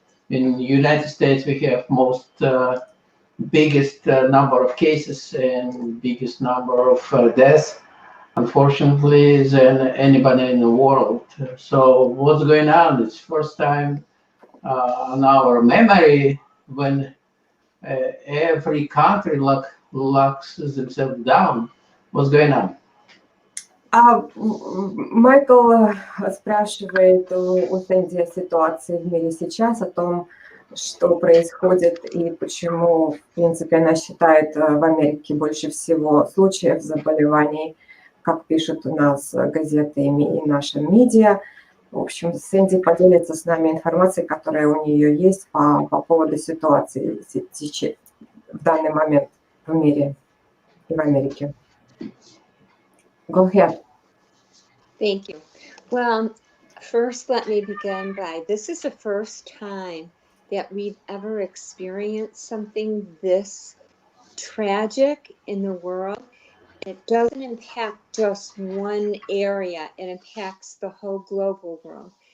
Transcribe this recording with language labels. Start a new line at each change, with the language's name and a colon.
English: In the United States, we have biggest number of cases and biggest number of deaths, unfortunately, than anybody in the world. So what's going on? It's first time in our memory when every country locks themselves down. What's going on?
Russian: Майкл спрашивает у Сэнди о ситуации в мире сейчас, о том, что происходит и почему, в принципе, она считает в Америке больше всего случаев заболеваний, как пишут у нас газеты и наши медиа. В общем, Сэнди поделится с нами информацией, которая у нее есть по поводу ситуации в данный момент в мире и в Америке.
English: Go ahead. Thank you. Well, first let me begin by, this is the first time that we've ever experienced something this tragic in the world. It doesn't impact just one area, it impacts the whole global world.